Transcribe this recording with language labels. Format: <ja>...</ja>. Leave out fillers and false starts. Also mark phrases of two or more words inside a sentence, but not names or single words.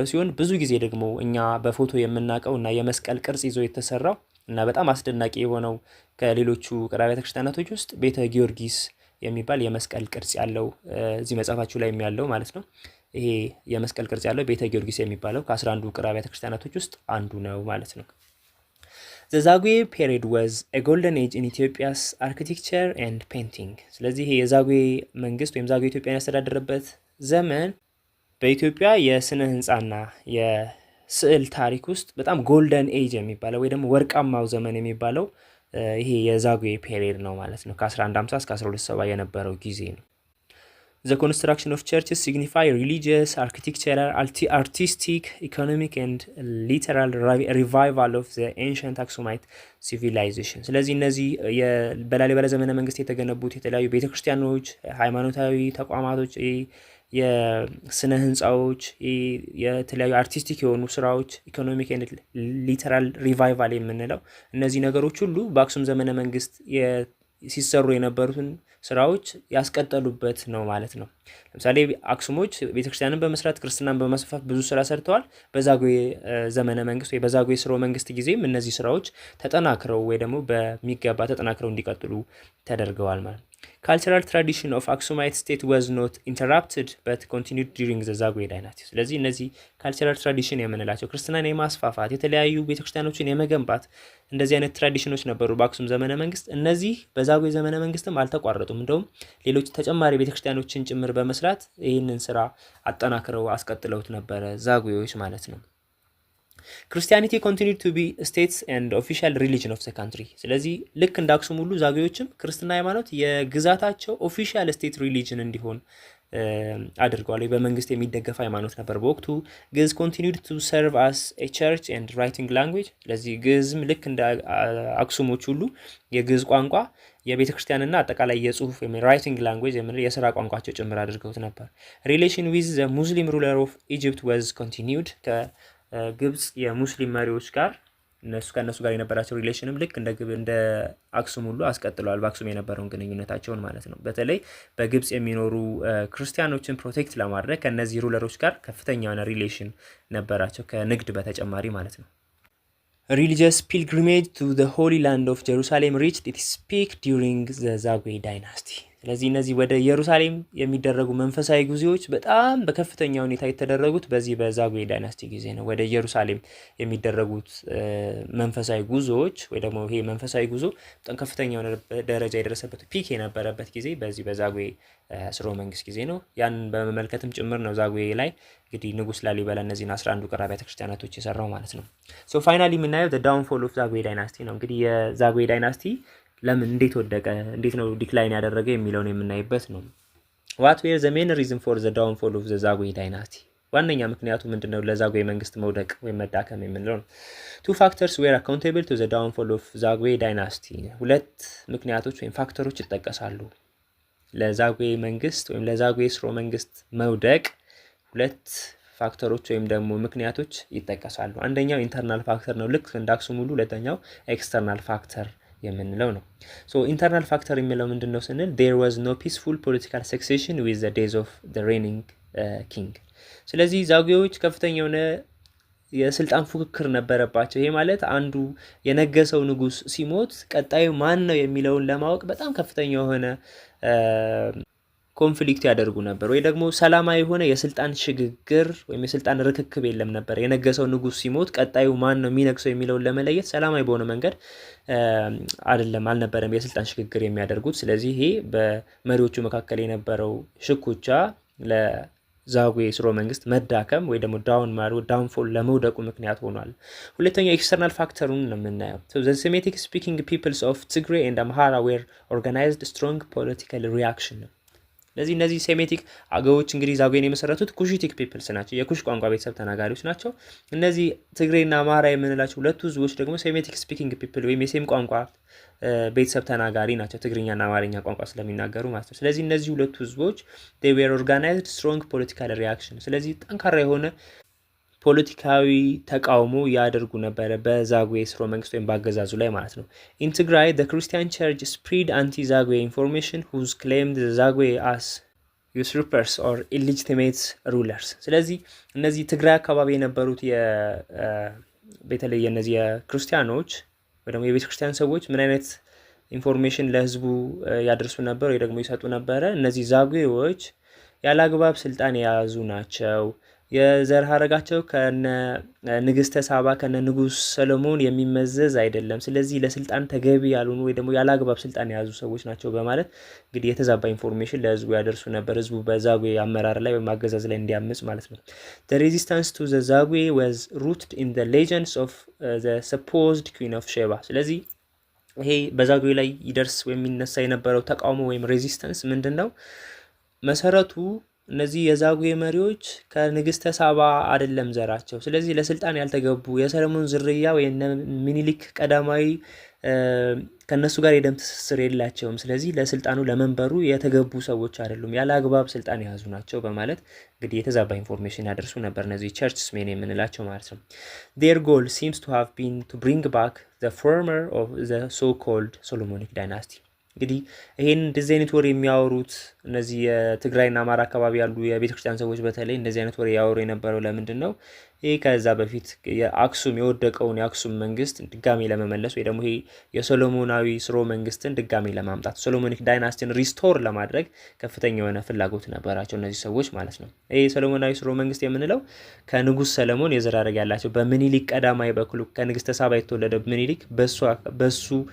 <am>ሲሆን ብዙ ጊዜ ደግሞ እኛ በፎቶ የምናውቀው እና የመስቀል ቅርጽ ይዞ የተሰራው እና በጣም አስደናቂ የሆነው ከሌሎቹ ውቅር አብያተ ክርስቲያናቶች ውስጥ ቤተ ጊዮርጊስ የሚባል የመስቀል ቅርጽ ያለው እዚህ መጽሐፋችሁ ላይ ያለው ማለት ነው። ይሄ የመስቀል ቅርጽ ያለው ቤተ ጊዮርጊስ የሚባለው ከ11 ውቅር አብያተ ክርስቲያናቶች ውስጥ አንዱ ነው ማለት ነው።</am> <en>The Zagwe period was a golden age in Ethiopia's architecture and painting.</en> <am>ስለዚህ ይሄ የዛጉዌ መንግስት ወይም ዛጉዌ ኢትዮጵያን ያስተዳደረበት ዘመን በኢትዮጵያ የስነ ህንጻና የስዕል ታሪክ ውስጥ በጣም</am> <en>golden age</en> <am>የሚባለው ወይ ደግሞ ወርቃማው ዘመን የሚባለው ይሄ የዛጉዌ ፔሪድ ነው ማለት ነው። ከ1150 እስከ 1270 የነበረው ጊዜ ነው።</am> <en>The construction of churches signify religious, architectural, artistic, economic and literal revival of the ancient Aksumite civilization.</en> <am>ስለዚህ እነዚህ በላሊበላ ዘመነ መንግስት የተገነቡት የተለያዩ ቤተክርስቲያኖች፣ ሃይማኖታዊ ተቋማቶች፣ የስነ ህንፃዎች፣ የተለያዩ አርቲስቲክ የሆኑ ስራዎች፣</am> <en>economic and literal revival</en> <am>የምንለው እነዚህ ነገሮች ሁሉ በአክሱም ዘመነ መንግስት ሲሰሩ የነበሩትን ስራዎች ያስቀጠሉበት ነው ማለት ነው። ለምሳሌ አክሱሞች ቤተክርስቲያንን በመስራት ክርስትናን በማስፋፋት ብዙ ስራ ሰርተዋል። በዛጉዌ ዘመነ መንግስት ወይ በዛጉዌ ስርወ መንግስት ጊዜም እነዚህ ስራዎች ተጠናክረው ወይ ደግሞ በሚገባ ተጠናክረው እንዲቀጥሉ ተደርገዋል ማለት ነው።</am> <en>Cultural tradition of Aksumite state was not interrupted but continued during the Zagwe dynasty.</en> <am>ስለዚህ እነዚህ</am> <en>cultural tradition</en> <am>የምንላቸው ክርስትናን የማስፋፋት የተለያዩ ቤተክርስቲያኖችን የመገንባት እንደዚህ አይነት ትራዲሽኖች ነበሩ በአክሱም ዘመነ መንግስት። እነዚህ በዛጉዌ ዘመነ መንግስትም አልተቋረጡም። እንደውም ሌሎች ተጨማሪ ቤተክርስቲያኖችን ጭምር በመስራት ይህንን ስራ አጠናክረው አስቀጥለውት ነበረ ዛጉዌዎች ማለት ነው።</am> <en>Christianity continued to be states and official religion of the country.</en> <am>ስለዚህ ልክ እንደ አክሱም ሁሉ ዛጉዌዎችም ክርስትና ሃይማኖት የግዛታቸው</am> <en>official state religion</en> <am>እንዲሆን አድርገዋል። በመንግስት የሚደገፍ ሃይማኖት ነበር በወቅቱ። ግዕዝ</am> <en>continued to serve as a church and writing language.</en> <am>ስለዚህ ግዕዝም ልክ እንደ አክሱሞች ሁሉ የግዕዝ ቋንቋ የቤተ ክርስቲያንና አጠቃላይ የጽሁፍ ወይም</am> <en>writing language</en> <am>የምንለው የሥራ ቋንቋቸው ጭምር አድርገውት ነበር።</am> <en>Relation with the Muslim ruler of Egypt was continued.</en> <am>ግብጽ የሙስሊም መሪዎች ጋር ከእነሱ ጋር የነበራቸው ሪሌሽንም ልክ እንደ አክሱም ሁሉ አስቀጥለዋል። በአክሱም የነበረውን ግንኙነታቸውን ማለት ነው። በተለይ በግብጽ የሚኖሩ ክርስቲያኖችን ፕሮቴክት ለማድረግ ከእነዚህ ሩለሮች ጋር ከፍተኛ የሆነ ሪሌሽን ነበራቸው ከንግድ በተጨማሪ ማለት ነው።</am> <en>Religious pilgrimage to the Holy Land of Jerusalem reached its peak during the Zagwe dynasty.</en> <am>ስለዚህ እነዚህ ወደ ኢየሩሳሌም የሚደረጉ መንፈሳዊ ጉዞዎች በጣም በከፍተኛ ሁኔታ የተደረጉት በዚህ በዛጉዌ ዳይናስቲ ጊዜ ነው። ወደ ኢየሩሳሌም የሚደረጉት መንፈሳዊ ጉዞዎች ወይ ደግሞ ይሄ መንፈሳዊ ጉዞ በጣም ከፍተኛ የሆነ ደረጃ የደረሰበት ፒክ የነበረበት ጊዜ በዚህ በዛጉዌ ስርወ መንግስት ጊዜ ነው። ያን በመመልከትም ጭምር ነው ዛጉዌ ላይ እንግዲህ ንጉስ ላሊበላ እነዚህን 11 ውቅር አብያተ ክርስቲያናቶች የሰራው ማለት ነው።</am> <en>so finally</en> <am>የምናየው</am> <en>the downfall of Zagwe dynasty</en> <am>ነው። እንግዲህ የዛጉዌ ዳይናስቲ ለምን እንዴት ወደቀ፣ እንዴት ነው ዲክላይን ያደረገ የሚለውን የምናይበት ነው።</am> <en>what were the main reason for the downfall of the Zagwe dynasty?</en> <am>ዋነኛ ምክንያቱ ምንድነው ለዛጉዌ መንግስት መውደቅ ወይም መዳከም የምንለው ነው።</am> <en>two factors were accountable to the downfall of Zagwe dynasty.</en> <am>ሁለት ምክንያቶች ወይም ፋክተሮች ይጠቀሳሉ ለዛጉዌ መንግስት ወይም ለዛጉዌ ስርወ መንግስት መውደቅ። ሁለት ፋክተሮች ወይም ደግሞ ምክንያቶች ይጠቀሳሉ። አንደኛው</am> <en>internal factor</en> <am>ነው ልክ እንደ አክሱም ሁሉ፣ ሁለተኛው</am> <en>external factor</en> <am>የምንለው ነው።</am> <en>so internal factor</en> <am>የሚለው ምንድነው ስንል</am> <en>there was no peaceful political succession with the days of the reigning king.</en> <am>ስለዚህ ዛጉዌዎች ከፍተኛ የሆነ የስልጣን ፉክክር ነበረባቸው። ይሄ ማለት አንዱ የነገሰው ንጉስ ሲሞት ቀጣዩ ማን ነው የሚለውን ለማወቅ በጣም ከፍተኛ የሆነ ኮንፍሊክት ያደርጉ ነበር፣ ወይ ደግሞ ሰላማዊ የሆነ የስልጣን ሽግግር ወይም የስልጣን ርክክብ የለም ነበር። የነገሰው ንጉስ ሲሞት ቀጣዩ ማን ነው የሚነግሰው የሚለውን ለመለየት ሰላማዊ በሆነ መንገድ አልነበረም የስልጣን ሽግግር የሚያደርጉት። ስለዚህ ይሄ በመሪዎቹ መካከል የነበረው ሽኩቻ ለዛጉዌ ስርወ መንግስት መዳከም ወይ ደግሞ ዳውንፎል ለመውደቁ ምክንያት ሆኗል። ሁለተኛው ኤክስተርናል ፋክተሩን ነው የምናየው።</am> <en>the Semitic speaking peoples of Tigray and Amhara were organized strong political reaction</en> <am>ነው። ስለዚህ እነዚህ ሴሜቲክ አገዎች እንግዲህ ዛጉዌን የመሰረቱት</am> <en>Cushitic peoples</en> <am>ናቸው፣ የኩሽ ቋንቋ ቤተሰብ ተናጋሪዎች ናቸው። እነዚህ ትግሬና አማራ የምንላቸው ሁለቱ ህዝቦች ደግሞ</am> <en>Semitic speaking people</en> <am>ወይም የሴም ቋንቋ ቤተሰብ ተናጋሪ ናቸው፣ ትግርኛና አማርኛ ቋንቋ ስለሚናገሩ ማለት ነው። ስለዚህ እነዚህ ሁለቱ ህዝቦች</am> <en>they were organized strong political reaction፣</en> <am>ስለዚህ ጠንካራ የሆነ ፖለቲካዊ ተቃውሞ ያደርጉ ነበረ በዛጉዌ ስርወ መንግስት ወይም በአገዛዙ ላይ ማለት ነው።</am> <en>In Tigray the Christian church spread anti-Zagwe information whose claimed the Zagwe as usurpers or illegitimate rulers።</en> <am>ስለዚህ እነዚህ ትግራይ አካባቢ የነበሩት በተለይ እነዚህ የክርስቲያኖች ወይ ደግሞ የቤተ ክርስቲያን ሰዎች ምን አይነት ኢንፎርሜሽን ለህዝቡ ያደርሱ ነበር ወይ ደግሞ ይሰጡ ነበረ? እነዚህ ዛጉዌዎች ያለ አግባብ ስልጣን የያዙ ናቸው፣ የዘር ሐረጋቸው ከነ ንግስተ ሳባ ከነ ንጉስ ሰለሞን የሚመዘዝ አይደለም፣ ስለዚህ ለስልጣን ተገቢ ያልሆኑ ወይ ደግሞ ያለ አግባብ ስልጣን የያዙ ሰዎች ናቸው በማለት እንግዲህ የተዛባ ኢንፎርሜሽን ለህዝቡ ያደርሱ ነበር፣ ህዝቡ በዛጉዌ አመራር ላይ ወይም አገዛዝ ላይ እንዲያምጽ ማለት ነው።</am> <en>the resistance to the Zagwe was rooted in the legends of the supposed queen of Sheba።</en> <am>ስለዚህ ይሄ በዛጉዌ ላይ ይደርስ ወይም የሚነሳ የነበረው ተቃውሞ ወይም ሬዚስተንስ ምንድነው? መሰረቱ እነዚህ የዛጉዌ መሪዎች ከንግስተ ሳባ አይደለም ዘራቸው፣ ስለዚህ ለስልጣን ያልተገቡ የሰለሞን ዝርያ ወይ ሚኒሊክ ቀዳማዊ ከነሱ ጋር የደም ትስስር የላቸውም፣ ስለዚህ ለስልጣኑ ለመንበሩ የተገቡ ሰዎች አይደሉም፣ ያለ አግባብ ስልጣን የያዙ ናቸው በማለት እንግዲህ የተዛባ ኢንፎርሜሽን ያደርሱ ነበር እነዚህ ቸርችስሜን የምንላቸው ማለት ነው።</am> <en>their goal seems to have been to bring back the former of the so-called Solomonic dynasty።</en> <am>እንግዲህ ይሄን እንደዚህ አይነት ወሬ የሚያወሩት እነዚህ የትግራይና አማራ አካባቢ ያሉ የቤተክርስቲያን ሰዎች በተለይ እንደዚህ አይነት ወሬ ያወሩ የነበረው ለምንድን ነው? ይሄ ከዛ በፊት የአክሱም የወደቀውን የአክሱም መንግስት ድጋሚ ለመመለስ ወይ ደግሞ ይሄ የሶሎሞናዊ ስርወ መንግስትን ድጋሚ ለማምጣት ሶሎሞኒክ ዳይናስቲን ሪስቶር ለማድረግ ከፍተኛ የሆነ ፍላጎት ነበራቸው እነዚህ ሰዎች ማለት ነው። ይሄ ሶሎሞናዊ ስርወ መንግስት የምንለው ከንጉስ ሰለሞን የዘር ሐረግ ያላቸው በምኒልክ ቀዳማዊ በኩል ከንግስተ ሳባ የተወለደ ምኒልክ በሱ</am>